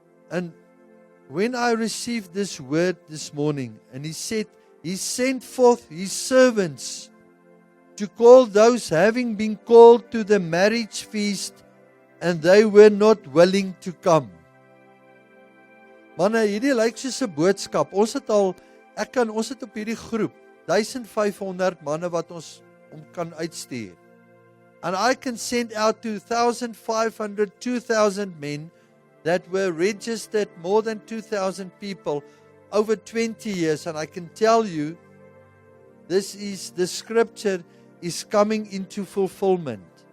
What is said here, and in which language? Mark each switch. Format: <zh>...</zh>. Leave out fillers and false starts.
<en>And when I received this word this morning, and he said, he sent forth his servants to call those having been called to the marriage feast, and they were not willing to come.</en> <af>Manne, hierdie lyk soos 'n boodskap. Ons het op hierdie groep 1500 manne wat ons kan uitstuur.</af> <en>And I can send out to 1,500, 2,000 men that were registered, more than 2,000 people over 20 years. And I can tell you, the scripture is coming into fulfillment.</en>